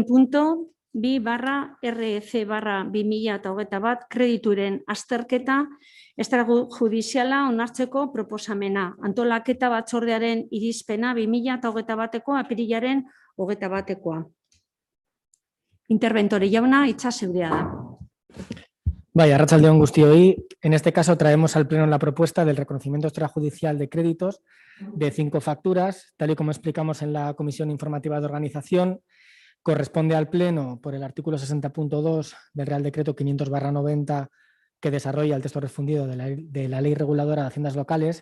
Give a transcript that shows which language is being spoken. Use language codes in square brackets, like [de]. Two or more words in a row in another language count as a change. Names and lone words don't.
[eu] punto, 2/REC/2021 kredituren azterketa extrajudiziala onartzeko proposamena. Antolaketa batzordearen irizpena 2021ko apirilaren 21koa. Interventore jauna, hitza zeurea da. Vaya, arratsaldeon guztioi. [es] En este caso traemos al Pleno la propuesta del reconocimiento extrajudicial de créditos de 5 facturas, tal y como explicamos en la Comisión Informativa de Organización. Corresponde al Pleno por el artículo 60.2 del Real Decreto 500/90 que desarrolla el texto refundido de la Ley Reguladora de Haciendas Locales.